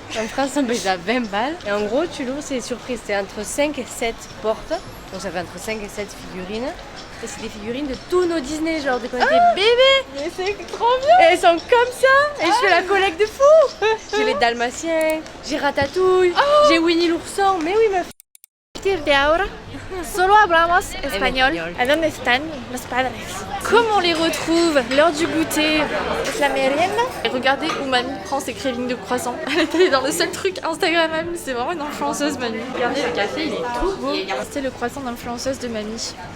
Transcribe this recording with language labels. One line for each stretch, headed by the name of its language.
French: En France, on paye ça 20 balles. Et en gros, tu l'ouvres, c'est surprise. C'est entre 5 et 7 portes. Donc ça fait entre 5 et 7 figurines. Et c'est des figurines de tous nos Disney, genre de quand on était bébés. Mais c'est trop bien. Et elles sont comme ça. Et je fais la collecte de fou. J'ai les Dalmatiens, j'ai Ratatouille, j'ai Winnie l'ourson. Mais oui, meuf.
Spanish: De ahora, solo hablamos español. ¿A dónde están los padres?
French: Comment on les retrouve? L'heure du goûter. C'est la merienda. Et regardez où mamie prend ses cravings de croissant. Elle est allée dans le seul truc Instagrammable. C'est vraiment une influenceuse, mamie. Regardez, le café, il est tout beau. C'est le croissant d'influenceuse de mamie.